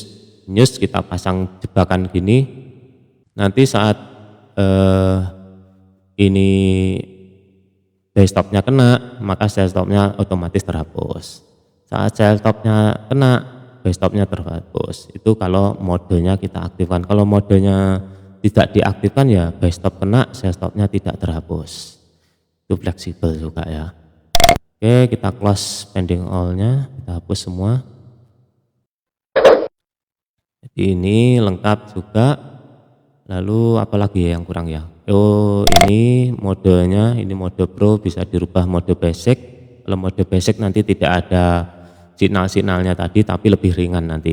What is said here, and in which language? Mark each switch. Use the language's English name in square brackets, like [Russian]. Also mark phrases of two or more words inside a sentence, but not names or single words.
[Indonesian] News kita pasang jebakan gini. Nanti saat ini [English] buy stopnya [Indonesian] kena, maka [English] sell stopnya [Indonesian] otomatis terhapus. Saat [English] sell stopnya [Indonesian] kena, [English] buy stopnya [Indonesian] terhapus. Itu kalau modenya kita aktifkan. Kalau modenya tidak diaktifkan ya [English] buy stop [Indonesian] kena, [English] sell stopnya [Indonesian] tidak terhapus. Itu fleksibel juga ya. Oke, kita [English] close pending all-nya, [Indonesian] kita hapus semua. Jadi ini lengkap juga. Lalu apalagi ya yang kurang ya? Oh, ini modenya, ini mode pro bisa dirubah mode basic. Kalau mode basic nanti tidak ada signal-signalnya tadi, tapi lebih ringan nanti.